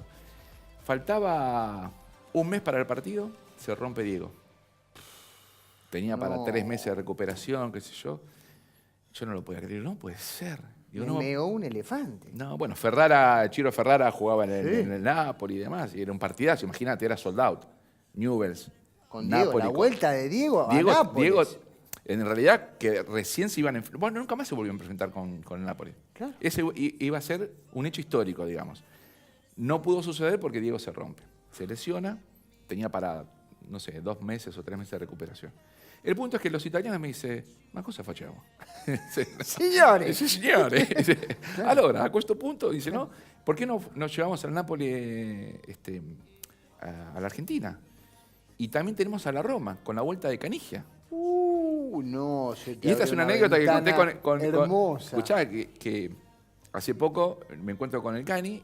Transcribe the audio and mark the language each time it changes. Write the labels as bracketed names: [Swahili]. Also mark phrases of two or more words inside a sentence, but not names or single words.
[Spanish] Faltaba un mes para el partido, se rompe Diego. Tenía para No. 3 meses de recuperación, qué sé yo. Yo no lo podía creer, no puede ser. Digo, Me meó un elefante. no, bueno, Ciro Ferrara jugaba en el Napoli y demás, y era un partidazo, imagínate, era [English] sold out. [Spanish] Newell's, Con Diego, Napoli, la vuelta de Diego a Nápoles. Diego, en realidad, que recién se iban a enfrentar, bueno, nunca más se volvió a presentar con el Napoli. Claro. Ese iba a ser un hecho histórico, digamos. No pudo suceder porque Diego se rompe. Se lesiona, tenía para, no sé, 2 meses o 3 meses de recuperación. El punto es que los italianos me dicen, [Italian] ma cosa facciamo? Signore. Sí, signore. Allora, a questo punto, [Spanish] dice, no, ¿por qué no nos llevamos al Napoli a la Argentina? Y también tenemos a la Roma, con la vuelta de Canigia. No, se te Y esta abre es una anécdota que conté con hermosa. escuchá, que hace poco me encuentro con el Cani